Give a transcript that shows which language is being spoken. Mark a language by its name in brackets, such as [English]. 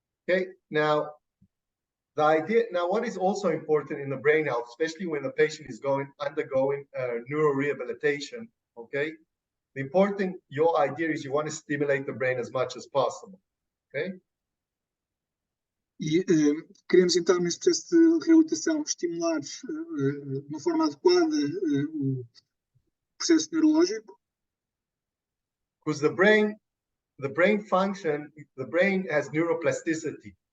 [English] Okay, now what is also important in the brain health, especially when the patient is undergoing neuro-rehabilitation, okay? Your idea is you want to stimulate the brain as much as possible, okay? [Portuguese] E queremos então, neste processo de reabilitação, estimular de uma forma adequada o processo neurológico. [English] Because the brain the brain function, the brain has neuroplasticity.